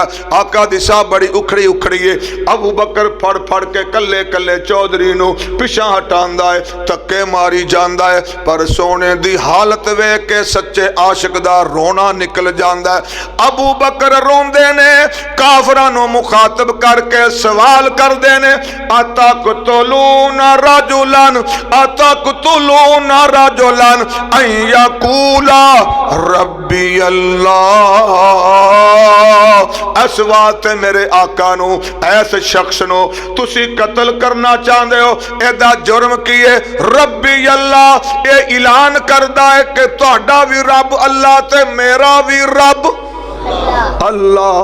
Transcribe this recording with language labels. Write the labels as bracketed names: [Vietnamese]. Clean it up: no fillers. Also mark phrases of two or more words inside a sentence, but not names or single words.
[Punjabi] آقا دی ساہ بڑی اکھڑی اکھڑی ہے۔ ابو بکر پھڑ پھڑ کے کلے کلے چوہدری نوں پچھا ہٹاندا ہے، دھکے ماری جاندا ہے. پر سوہنے دی حالت ویکھ کے سچے عاشق دا رونا نکل جاندا ہے. ابو بکر روندے نے، کافراں نوں مخاطب کرکے سوال کردے نے, [Arabic] أتقتلون رجلا، أتقتلون رجلا أن يقول ربي الله. [Punjabi] اس واسطے میرے آقا نوں، ایس شخص نوں تسی قتل کرنا چاہتے ہو، ایدا جرم کی ہے? [Arabic] ربي الله, [Punjabi] یہ اعلان کردا ہے کہ تہاڈا بھی رب اللہ تے میرا بھی رب اللہ.